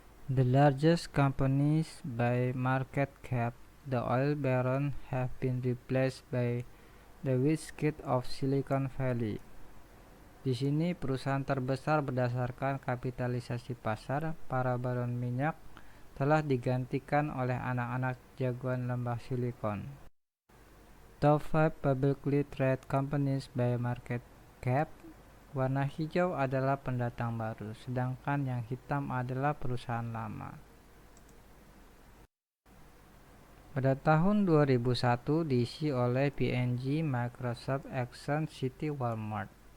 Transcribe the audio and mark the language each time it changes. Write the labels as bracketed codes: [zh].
[en] The largest companies by market cap, the oil baron, have been replaced by the Wizkid of Silicon Valley. [id] Di sini perusahaan terbesar berdasarkan kapitalisasi pasar, para baron minyak, telah digantikan oleh anak-anak jagoan lembah Silikon. [en] Top 5 publicly traded companies by market cap. [id] Warna hijau adalah pendatang baru, sedangkan yang hitam adalah perusahaan lama. Pada tahun 2001 diisi oleh P&G, Microsoft, Exxon, Citi, Walmart.